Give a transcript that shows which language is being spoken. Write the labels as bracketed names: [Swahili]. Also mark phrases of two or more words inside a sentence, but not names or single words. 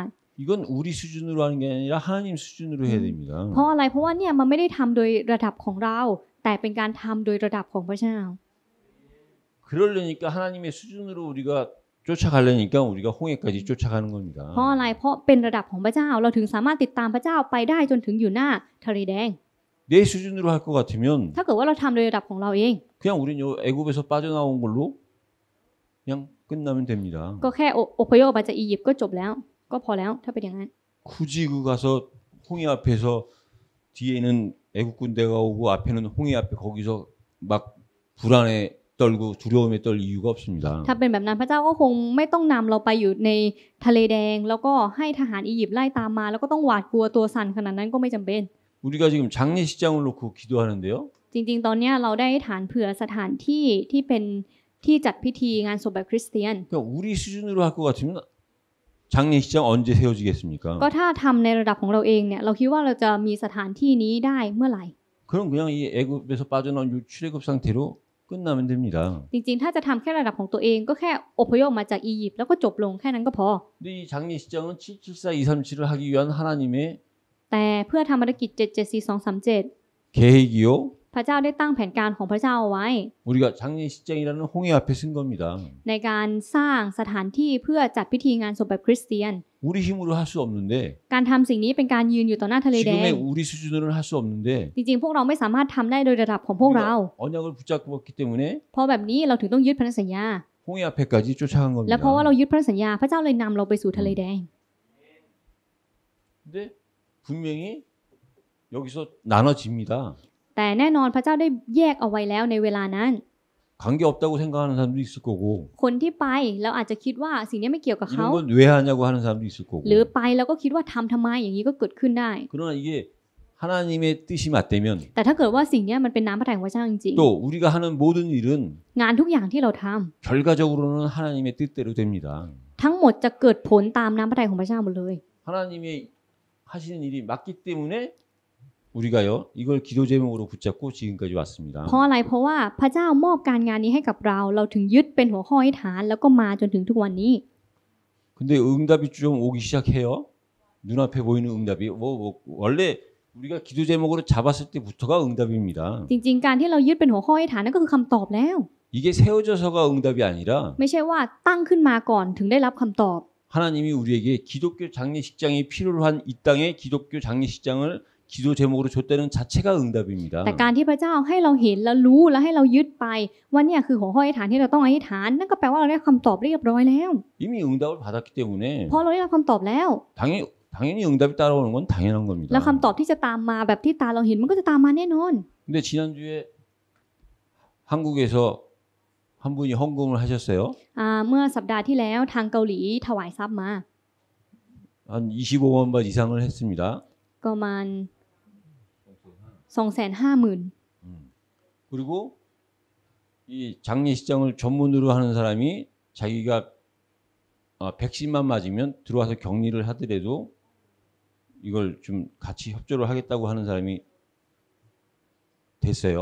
[Korean] 이건 우리 수준으로 하는 게 아니라 하나님 수준으로 해야 됩니다. [Thai] เพราะอะไรเพราะว่าเนี่ยมันไม่ได้ทำโดยระดับของเราแต่เป็นการทำโดยระดับของพระเจ้า [Korean] 그러려니까 하나님의 수준으로 우리가 쫓아가려니까 우리가 홍해까지 쫓아가는 겁니다. [Thai] เพราะอะไรเพราะเป็นระดับของพระเจ้าเราถึงสามารถติดตามพระเจ้าไปได้จนถึงอยู่หน้าทะเลแดง [Korean] 내 수준으로 할 것 같으면 [Thai] ถ้าเกิดว่าเราทำโดยระดับของเราเอง [Korean] 그냥 우린 요 애굽에서 빠져나온 걸로 그냥 끝나면 됩니다. [Thai] ก็แค่อพยพออกมาจากอียิปต์ก็จบแล้วก็พอแล้วถ้าเป็นอย่างนั้น [Korean] 굳이 그 가서 홍해 앞에서 뒤에는 애국 군대가 오고 앞에는 홍해 앞에 거기서 막 불안에 떨고 두려움에 떨 이유가 없습니다. [Thai] ถ้าเป็นแบบนั้นพระเจ้าก็คงไม่ต้องนำเราไปอยู่ในทะเลแดงแล้วก็ให้ทหารอียิปต์ไล่ตามมาแล้วก็ต้องหวาดกลัวตัวสั่นขนาดนั้นก็ไม่จำเป็น [Korean] 우리가 지금 장례식장을 놓고 기도하는데요. [Thai] จริงๆตอนนี้เราได้ฐานเผื่อสถานที่ที่เป็นที่จัดพิธีงานศพแบบคริสเตียน [Korean] 그러니까 우리 수준으로 할 것 같으면 장례식장 언제 세워지겠습니까? [Thai] ก็ถ้าทำในระดับของเราเองเนี่ยเราคิดว่าเราจะมีสถานที่นี้ได้เมื่อไหร่ [Korean] 그럼 그냥 이 애굽에서 빠져나온 이 출애굽 상태로 끝나면 됩니다. [Thai] จริงๆถ้าจะทำแค่ระดับของตัวเองก็แค่อพยพมาจากอียิปต์แล้วก็จบลงแค่นั้นก็พอ [Korean] 근데 이 장례식장은 774-237을 하기 위한 하나님의 [Thai] แต่เพื่อทำภารกิจ774-237 [Korean] 계획이요. [Thai] พระเจ้าได้ตั้งแผนการของพระเจ้าเอาไว้ [Korean] 우리가 장례식장이라는 홍해 앞에 쓴 겁니다. [Thai] ในการสร้างสถานที่เพื่อจัดพิธีงานศพแบบคริสเตียน [Korean] 우리 힘으로 할 수 없는데 [Thai] การทำสิ่งนี้เป็นการยืนอยู่ต่อหน้าทะเลแดง [Korean] 지금의 우리 수준으로는 할 수 없는데 [Thai] จริงๆพวกเราไม่สามารถทำได้โดยระดับของพวกเรา [Korean] 언약을 붙잡고 있기 때문에 [Thai] เพราะแบบนี้เราถึงต้องยึดพันธสัญญา [Korean] 홍해 앞에까지 쫓아간 [Thai] และเพราะว่า [Korean] 겁니다. [Thai] เรายึดพันธสัญญาพระเจ้าเลยนำเราไปสู่ทะเลแดง [Korean] 근데 분명히 여기서 나눠집니다. [Thai] แต่แน่นอนพระเจ้าได้แยกเอาไว้แล้วในเวลานั้น [Korean] 관계 없다고 생각하는 사람도 있을 거고 [Thai] คนที่ไปแล้วอาจจะคิดว่าสิ่งนี้ไม่เกี่ยวกับเขา [Korean] 이런 건 왜 하냐고 하는 사람도 있을 거고 [Thai] หรือไปแล้วก็คิดว่าทำทำไมอย่างนี้ก็เกิดขึ้นได้ [Korean] 그러나 이게 하나님의 뜻이 맞다면 [Thai] แต่ถ้าเกิดว่าสิ่งนี้มันเป็นน้ำพระทัยของพระเจ้าจริง [Korean] 또 우리가 하는 모든 일은 [Thai] ๆงานทุกอย่างที่เราทำ [Korean] 결과적으로는 하나님의 뜻대로 됩니다. [Thai] ทั้งหมดจะเกิดผลตามน้ำพระทัยของพระเจ้าหมดเลย [Korean] 하나님이 하시는 일이 맞기 때문에 우리가요 이걸 기도 제목으로 붙잡고 지금까지 왔습니다. [Thai] เพราะอะไรเพราะว่าพระเจ้ามอบการงานนี้ให้กับเราเราถึงยึดเป็นหัวข้อให้ฐานแล้วก็มาจนถึงทุกวันนี้ [Korean] 근데 응답이 좀 오기 시작해요. 눈앞에 보이는 응답이 원래 우리가 기도 제목으로 잡았을 때부터가 응답입니다. [Thai] จริงๆการที่เรายึดเป็นหัวข้อให้ฐานนั่นก็คือคำตอบแล้ว [Korean] 이게 세워져서가 응답이 아니라 [Thai] ไม่ใช่ว่าตั้งขึ้นมาก่อนถึงได้รับคำตอบ [Korean] 하나님이 우리에게 기독교 장례식장이 필요로 한 이 땅에 기독교 장례식장을 기도 제목으로 줬다는 자체가 응답입니다. [Thai] แต่การที่พระเจ้าให้เราเห็นและรู้และให้เรายึดไปว่าเนี่ยคือหัวข้ออธิษฐานที่เราต้องอธิษฐานนั่นก็แปลว่าเราได้คำตอบเรียบร้อยแล้ว [Korean] 이미 응답을 받았기 때문에 [Thai] เพราะเราได้รับคำตอบแล้ว [Korean] 당연히 응답이 따라오는 건 당연한 겁니다. [Thai] แล้วคำตอบที่จะตามมาแบบที่ตาเราเห็นมันก็จะตามมาแน่นอน [Korean] 근데 지난주에 한국에서 한 분이 헌금을 하셨어요. [Thai] เมื่อสัปดาห์ที่แล้วทางเกาหลีถวายทรัพย์มา [Korean] 한 25만 바 이상을 했습니다. [Thai] ก็ประมาณ 250,000 [Korean] 그리고 이 장례식장을 전문으로 하는 사람이 자기가 백신만 맞으면 들어와서 격리를 하더라도 이걸 좀 같이 협조를 하겠다고 하는 사람이 됐어요.